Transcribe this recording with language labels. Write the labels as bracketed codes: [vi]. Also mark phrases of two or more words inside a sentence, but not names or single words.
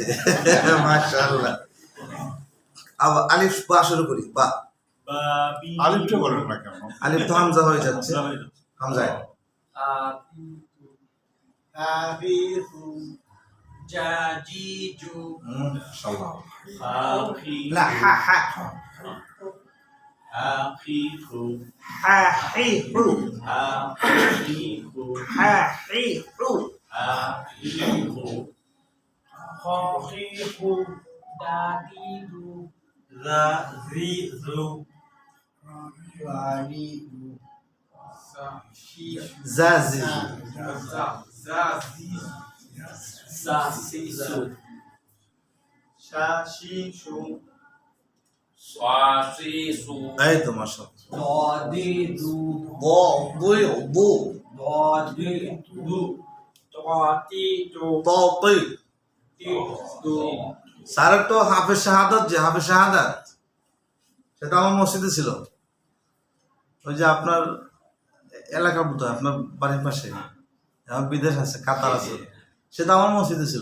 [bn] মাশাআল্লাহ। আবার আলিফ বা শুরু করি, বা আলিফটা বলেন না কেন? আলিফ তো হামজা হয়ে যাচ্ছে, হামজায় [ar] أبيهُ جاجيجو [bn] ইনশাআল্লাহ। না, [ar] حا حا আখিহু حا حي حو আখিহু حا حي حو آخيهُ خاخيهُ داديدو جاجيجو واليدو জাজি ساسيسو شاشيشو Swasisu. [bn] এই তো মাশাআল্লাহ। [ar] দাদিদু বো বুই বু داديدو تاتيدو তো তুই তিদু [bn] স্যারের তো হাফেজ শাহাদাত, যে হাফেজ শাহাদাত সেটা আমার মসজিদে ছিল, ওই যে আপনার এলাকার মতো, আপনার বাড়ির পাশে, আমার বিদেশ আছে, কাতার আছে, সেটা আমার মসজিদে ছিল।